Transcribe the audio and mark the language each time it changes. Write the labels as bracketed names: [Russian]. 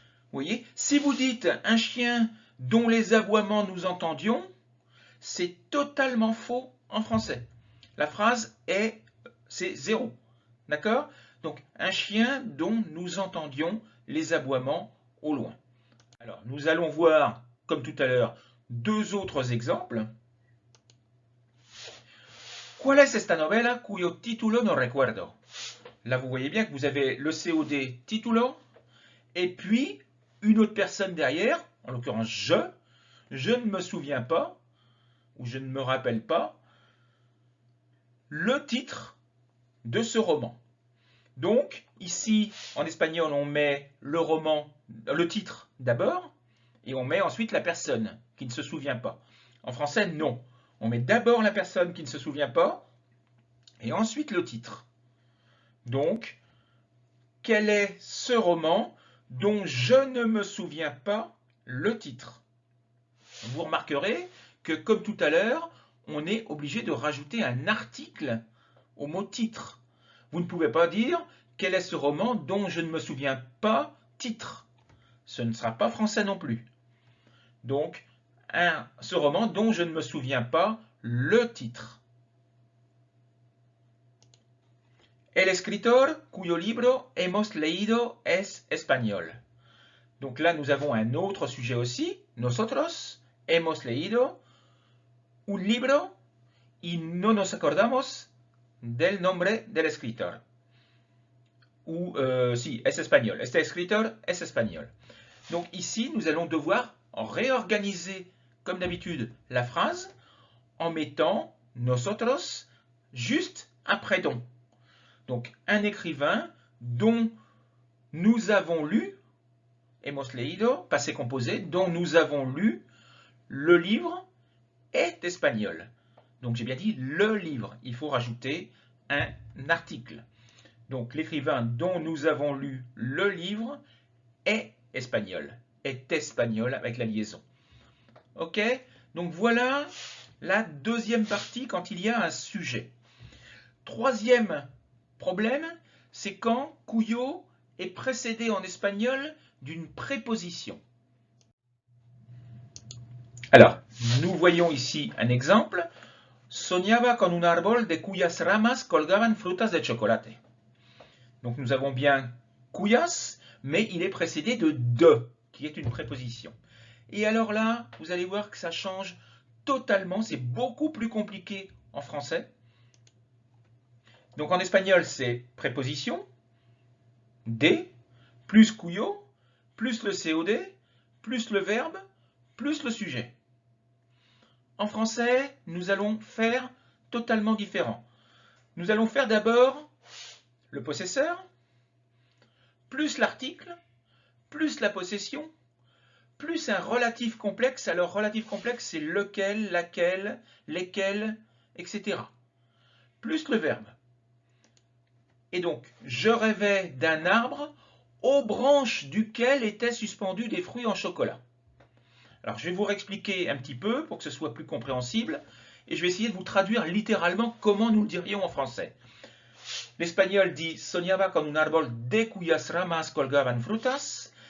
[French] Vous voyez, si vous dites un chien dont les aboiements nous entendions, c'est totalement faux en français. La phrase c'est 0. D'accord? Donc, un chien dont nous entendions les aboiements au loin. Alors, nous allons voir, comme tout à l'heure, deux autres exemples. [Spanish] ¿Cuál es esta novela cuyo título no recuerdo? [French] Là, vous voyez bien que vous avez le COD titulo et puis une autre personne derrière, en l'occurrence je ne me souviens pas ou je ne me rappelle pas le titre de ce roman. Donc, ici, en espagnol, on met le titre d'abord, et on met ensuite la personne qui ne se souvient pas. En français, non. On met d'abord la personne qui ne se souvient pas, et ensuite le titre. Donc, quel est ce roman dont je ne me souviens pas le titre? Vous remarquerez que, comme tout à l'heure, on est obligé de rajouter un article au mot titre. Vous ne pouvez pas dire quel est ce roman dont je ne me souviens pas titre. Ce ne sera pas français non plus. Donc, ce roman dont je ne me souviens pas le titre. [Spanish] El escritor cuyo libro hemos leído es español. [French] Donc là, nous avons un autre sujet aussi. [Spanish] Nosotros hemos leído un libro y no nos acordamos del nombre del escritor. Si, es espagnol. Este escritor es espagnol. [French] Donc ici, nous allons devoir réorganiser, comme d'habitude, la phrase en mettant nosotros juste après don. Donc, un écrivain dont nous avons lu, [Spanish] hemos leído, [French] passé composé, dont nous avons lu, le livre est espagnol. Donc, j'ai bien dit le livre. Il faut rajouter un article. Donc, l'écrivain dont nous avons lu le livre est espagnol avec la liaison. Ok? Donc, voilà la deuxième partie quand il y a un sujet. Troisième problème, c'est quand Cuyo est précédé en espagnol d'une préposition. Alors, nous voyons ici un exemple. [Spanish] Soñaba con un árbol de cuyas ramas colgaban frutas de chocolate. [French] Donc nous avons bien cuyas, mais il est précédé de, qui est une préposition. Et alors là, vous allez voir que ça change totalement, c'est beaucoup plus compliqué en français. Donc en espagnol, c'est préposition, de, plus cuyo, plus le COD, plus le verbe, plus le sujet. En français, nous allons faire totalement différent. Nous allons faire d'abord le possesseur, plus l'article, plus la possession, plus un relatif complexe. Alors, relatif complexe, c'est lequel, laquelle, lesquels, etc. Plus le verbe. Et donc, je rêvais d'un arbre aux branches duquel étaient suspendus des fruits en chocolat. Alors, je vais vous réexpliquer un petit peu pour que ce soit plus compréhensible. Et je vais essayer de vous traduire littéralement comment nous le dirions en français. L'espagnol dit [Spanish] soñaba con un árbol de cuyas ramas colgaban frutas.